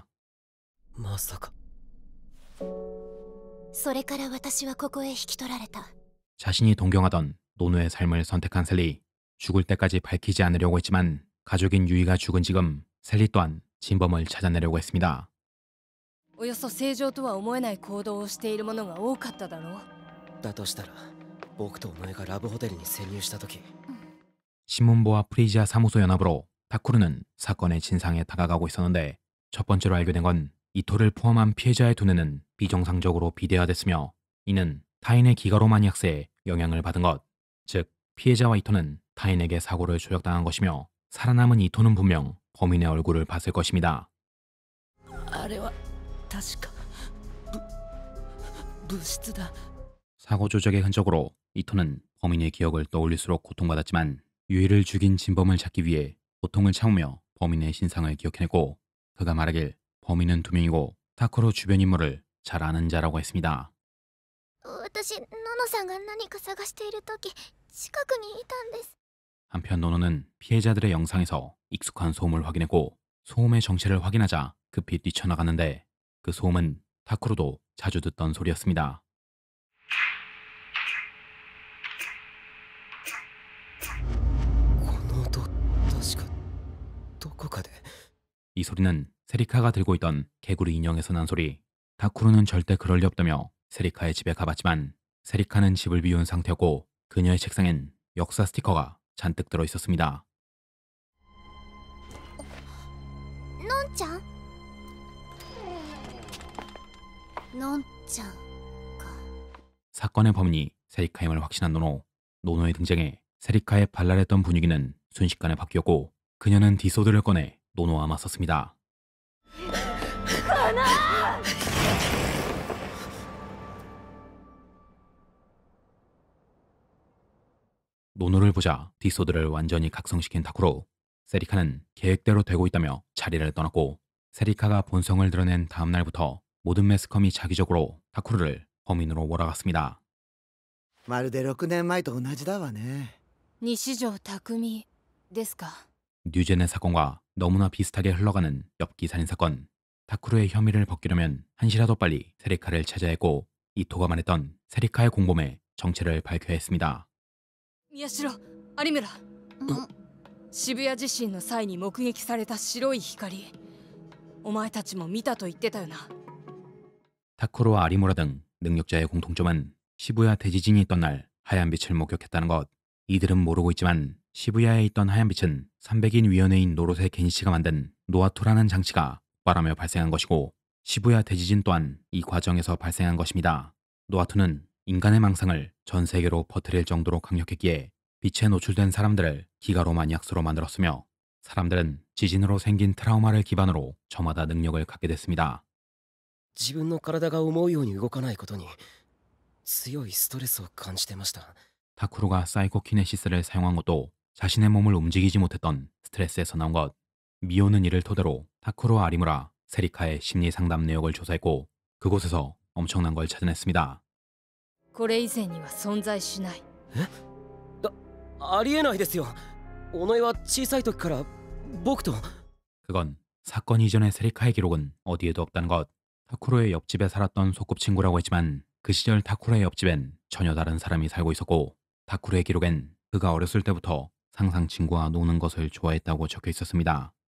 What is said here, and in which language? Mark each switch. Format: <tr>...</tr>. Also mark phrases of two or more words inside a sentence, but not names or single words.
<ja>まさかそれから私はここへ引き取られた</ja> <ko>자신이 동경하던 노노의 삶을 선택한 셀리. 죽을 때까지 밝히지 않으려고 했지만 가족인 유이가 죽은 지금 셀리 또한 진범을 찾아내려고 했습니다.</ko> <ja>およそ正常とは思えない行動をしている者が多かっただろう。だとしたら僕とお前がラブホテルに潜入した時</ja> <ko>신문보와 프리지아 사무소 연합으로 타쿠르는 사건의 진상에 다가가고 있었는데 첫 번째로 알게 된 건 이토를 포함한 피해자의 두뇌는 비정상적으로 비대화됐으며 이는 타인의 기가로마니악스에 영향을 받은 것. 즉 피해자와 이토는 타인에게 사고를 조작당한 것이며 살아남은 이토는 분명 범인의 얼굴을 봤을 것입니다.</ko> <ja>あれは確か物質だ</ja> <ko>사고 조작의 흔적으로 이토는 범인의 기억을 떠올릴수록 고통받았지만 유이를 죽인 진범을 찾기 위해 고통을 참으며 범인의 신상을 기억해냈고 그가 말하길 범인은 2명이고 타쿠로 주변 인물을 잘 아는 자라고 했습니다.</ko> <ja>私ノノさんが何か探している時近くにいたんです</ja> <ko>한편 노노는 피해자들의 영상에서 익숙한 소음을 확인했고 소음의 정체를 확인하자 급히 뛰쳐나갔는데 그 소음은 타쿠로도 자주 듣던 소리였습니다.</ko> <ja>この音確かどこかで</ja> <ko>이 소리는 세리카가 들고 있던 개구리 인형에서 난 소리. 타쿠로는 절대 그럴 리 없다며 세리카의 집에 가봤지만 세리카는 집을 비운 상태였고 그녀의 책상엔 역사 스티커가 잔뜩 들어 있었습니다.</ko> <ja>のんちゃんのんちゃんか</ja> <ko>사건의 범인이 세리카임을 확신한 노노. 노노의 등장에 세리카의 발랄했던 분위기는 순식간에 바뀌었고 그녀는 디소드를 꺼내 노노와 맞섰습니다. 노노를 보자 디소드를 완전히 각성시킨 타쿠로. 세리카는 계획대로 되고 있다며 자리를 떠났고 세리카가 본성을 드러낸 다음 날부터 모든 매스컴이 자기적으로 타쿠르를 범인으로 몰아갔습니다.</ko> <ja>まるで6年前と同じだわね。西条匠ですか。</ja> <ko>뉴젠의 사건과 너무나 비슷하게 흘러가는 엽기 살인 사건. 타쿠르의 혐의를 벗기려면 한시라도 빨리 세리카를 찾아야 했고 이토가 말했던 세리카의 공범의 정체를 밝혀야 했습니다.</ko> <ja>宮代有村渋谷地震の際に目撃された白い光お前たちも見たと言ってたよな</ja> <ko>타쿠로와 아리무라 등 능력자의 공통점은 시부야 대지진이 있던 날 하얀 빛을 목격했다는 것. 이들은 모르고 있지만 시부야에 있던 하얀 빛은 300인 위원회인 노로세 겐시가 만든 노아토라는 장치가 폭발하며 발생한 것이고 시부야 대지진 또한 이 과정에서 발생한 것입니다. 노아토는 인간의 망상을 전 세계로 퍼뜨릴 정도로 강력했기에 빛에 노출된 사람들을 기가로마니악스로 만들었으며 사람들은 지진으로 생긴 트라우마를 기반으로 저마다 능력을 갖게 됐습니다.</ko> <ja>自分の体が思うように動かないことに強いストレスを感じてました</ja> <ko>타쿠로가 사이코키네시스를 사용한 것도 자신의 몸을 움직이지 못했던 스트레스에서 나온 것. 미오는 이를 토대로 타쿠로와 아리무라, 세리카의 심리 상담 내역을 조사했고 그곳에서 엄청난 걸 찾아냈습니다.</ko> <ja>これ以前には存在しないありえないですよ尾上は小さい時から僕と</ja> <ko>그건 사건 이전의 세리카의 기록은 어디에도 없다는 것. 타쿠로의 옆집에 살았던 소꿉친구라고 했지만 그 시절 타쿠로의 옆집엔 전혀 다른 사람이 살고 있었고 타쿠로의 기록엔 그가 어렸을 때부터 항상 친구와 노는 것을 좋아했다고 적혀 있었습니다.</ko>